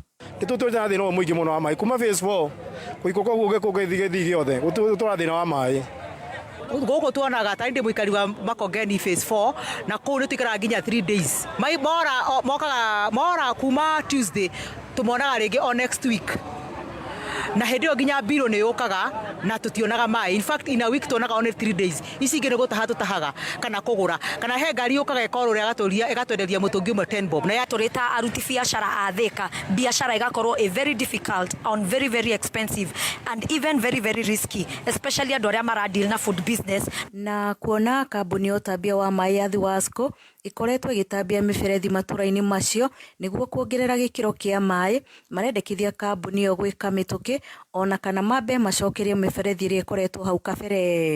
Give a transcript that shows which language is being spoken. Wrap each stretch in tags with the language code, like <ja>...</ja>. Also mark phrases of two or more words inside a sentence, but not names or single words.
<ki>Tũtũtũra thĩna mũingĩ mũno wa maĩ kuma phase 4 kuikũka gũgĩthigi giothe gũtũra thĩna wa maĩ. Gũkũ tuonaga ta ndĩ mũikari wa Makongeni phase 4 na kũu nĩ tũikaraga nginya 3 days. Maĩ mora kuma Tuesday tũmonaga rĩngĩ o next week. na hĩndĩ ĩyo nginya mbiro nĩ yũkaga na tutionaga maĩ.</ki> <en>In fact in a week tuonaga only 3 days.</en> <ki>Ici ingĩ nĩ gũtaha tũtahaga kana kũgũra kana he ngari yũkaga ĩkorwo ĩgatwenderia mũtũngi ũmwe 10 bob. Na ya tũrĩta aruti biacara a Thika, biacara igakorwo</ki> <en>very difficult on very expensive and even very risky, especially</en> <ki>andũ arĩa maradeal na</ki> <en>food business.</en> <ki>Na kuona kambuni ya ũtambia wa maĩ ya Thiwasco ikoretwo ĩgĩtambia mĩberethi matũra-inĩ macio nĩguo kuongerera gĩkĩro kĩa maĩ, marendekithia kambuni ĩyo gwĩka mĩtũkĩ ona kana mambe macokerie mĩberethi ĩrĩa ĩkoretwo hau kabere.</ki>